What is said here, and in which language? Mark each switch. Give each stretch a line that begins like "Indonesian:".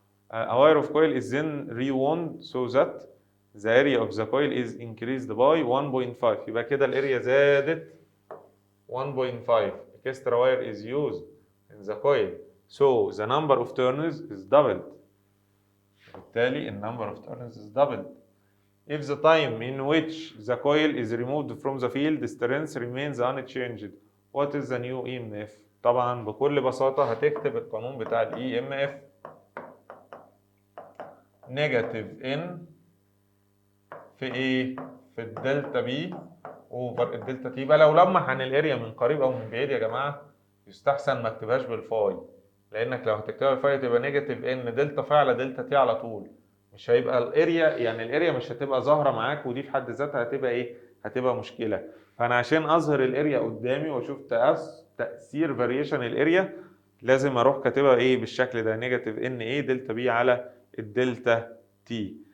English: A wire of coil is then rewound so that the area of the coil is increased by 1.5.
Arabic: يبقى كده الاريا زادت 1.5.
English: Extra wire is used in the coil so the number of turns is doubled.
Arabic: بالتالي النمبر اوف turns
English: is doubled. If the time in which the coil is removed from the field strength remains unchanged, what is the new EMF؟
Arabic: طبعا بكل بساطة هتكتب القانون بتاع ال EMF نيجاتيف ان في ايه؟ في الدلتا بي اوفر الدلتا تي. يبقى لو لمح عن الاريا من قريب او من بعيد يا جماعة يستحسن ما اكتبهاش بالفاي، لانك لو هتكتبها بالفاي تبقى نيجاتيف ان دلتا فاي على دلتا تي على طول، مش هيبقى الاريا، يعني الاريا مش هتبقى ظاهره معاك، ودي في حد ذاتها هتبقى ايه؟ هتبقى مشكله. فانا عشان اظهر الاريا قدامي واشوف تاثير فاريشن الاريا لازم اروح كاتبها ايه؟ بالشكل ده نيجاتيف ان ايه دلتا بي على الدلتا تي.